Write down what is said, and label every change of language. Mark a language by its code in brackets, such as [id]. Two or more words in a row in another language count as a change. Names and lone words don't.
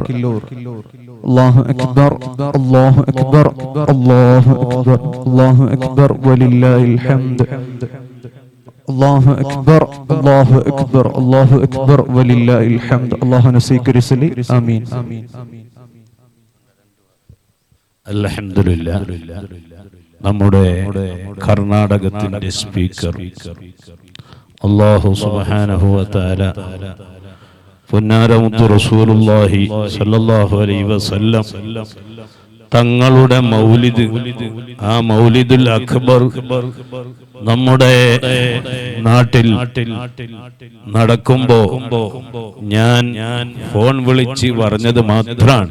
[ar] الله أكبر، الله أكبر، الله أكبر، الله أكبر ولله الحمد. الله أكبر، الله أكبر، الله أكبر ولله الحمد. [kn] ಅಲ್ಲಾಹು ಸ್ವೀಕರಿಸಲಿ. ಆಮೀನ್. [ml] അൽഹംദുലില്ലാഹ്. നമ്മുടെ കർണാടകത്തിന്റെ സ്പീക്കർ [ar] الله سبحانه وتعالى [ml] പുന്നാരമുത്തു [ar] رسول الله صلى الله عليه وسلم [ml] തങ്ങളുടെ മൗലിദ്, ആ [ar] المولد الأكبر [ml] നമ്മുടെ നാട്ടിൽ നടക്കുമ്പോ ഞാൻ ഫോൺ വിളിച്ച് പറഞ്ഞത് മാത്രമാണ്.